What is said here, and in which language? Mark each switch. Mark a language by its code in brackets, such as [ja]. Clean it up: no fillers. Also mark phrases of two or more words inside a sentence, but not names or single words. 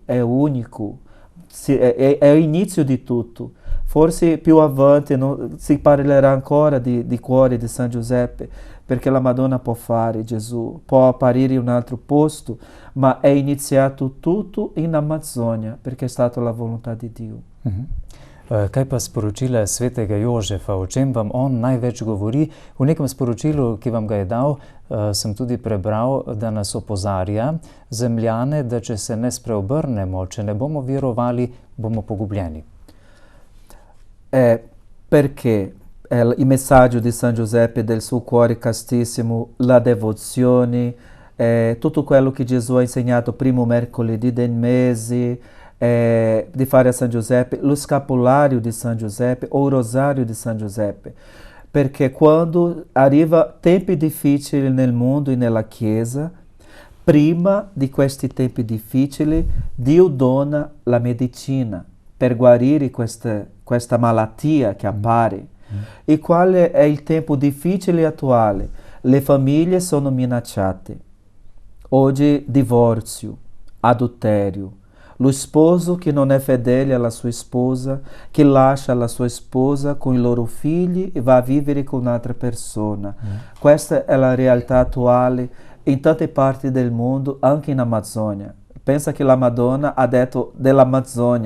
[it] È unico, è l'inizio di tutto. Forse più avanti si parlerà ancora di cuore di San Giuseppe, perché la Madonna può fare, Gesù può apparire in un altro posto, ma è iniziato tutto in Amazzonia, perché è stata la volontà di Dio. [sl] Kaj pa sporočila svetega Jožefa, o čem vam on največ govori? V nekem sporočilu, ki vam ga je dal, sem tudi prebral, da nas opozarja zemljane, da če se ne spreobrnemo, če ne bomo verovali, bomo pogubljeni. [it] Perché il messaggio di San Giuseppe del suo cuore castissimo, la devozione, tutto quello che Gesù ha insegnato primo mercoledì del mese, di fare a San Giuseppe, lo scapolario di San Giuseppe o il rosario di San Giuseppe, perché quando arriva tempi difficili nel mondo e nella Chiesa, prima di questi tempi difficili, Dio dona la medicina per guarire questa malattia che appare. E qual è il tempo difficile attuale? Le famiglie sono minacciate. Oggi [pt] divórcio, adultério, [it] lo sposo che non è fedele alla sua sposa, che lascia la sua sposa con i loro figli e va a vivere con un'altra persona. Questa è la realtà attuale in tante parti del mondo, anche in Amazônia. Pensa che la Madonna ha detto dell'Amazônia.